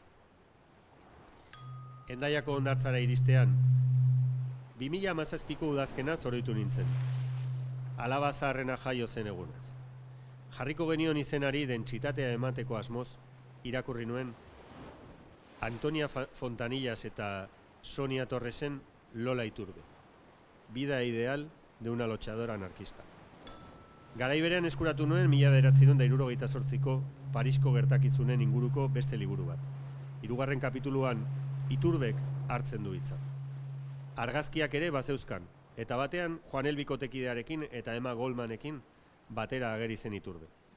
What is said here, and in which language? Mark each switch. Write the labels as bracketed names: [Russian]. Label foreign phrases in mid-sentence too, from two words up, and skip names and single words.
[Basque] Hendaiako hondartzara iristean, 2017ko udazkena zoroitu nintzen. Alaba zaharrena jaio zen egunez. Jarriko genion izenari dentsitatea emateko asmoz, irakurri nuen Antonia Fontanillas eta Sonia Torresen Lola Iturbe. Vida ideal de una luchadora anarquista. Garai berean eskuratu nuen 1978ko Parisko gertakizunen inguruko beste liburu bat. 3. kapituluan Iturbek hartzen du hitza. Argazkiak ere bazeuzkan, eta batean Juan El bikotekidearekin eta Emma Goldmanekin batera ageri zen Iturbe.